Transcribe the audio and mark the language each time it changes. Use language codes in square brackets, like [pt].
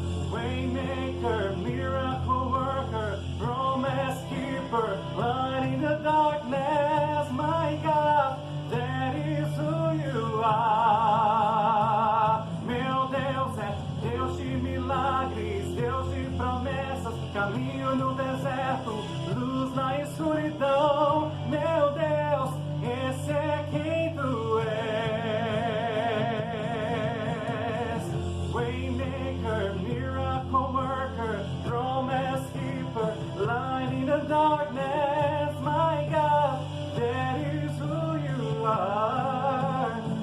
[en] Waymaker, miracle worker, promise keeper, light in the darkness. My God, that is who you are. [pt] Meu Deus é Deus de milagres, Deus de promessas, caminho no deserto, luz na escuridão. Meu Deus, esse é quem tu és. [en] Waymaker, miracle worker, promise keeper, light in the darkness. My God, that is who you are.